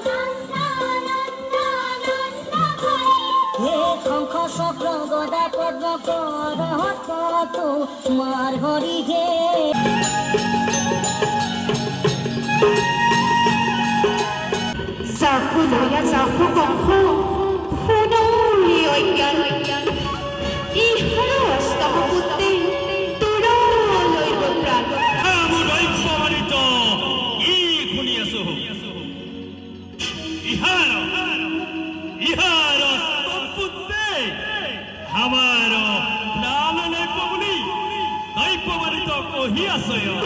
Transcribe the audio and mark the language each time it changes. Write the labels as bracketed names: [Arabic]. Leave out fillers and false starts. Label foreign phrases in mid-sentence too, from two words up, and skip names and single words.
[Assamese] হে শঙ্খ চক্র গদা পদ্ম করহত মার হরি হে চাকু ধৰা চাকু কংস সোণৰি অজ্ঞান ইহৰ অষ্টমপুত্ৰে তোৰলৈ প্ৰাণ ইহার সম্পুতে আমার প্রাণ লইব বুলি দৈব মানিত কহি আছয়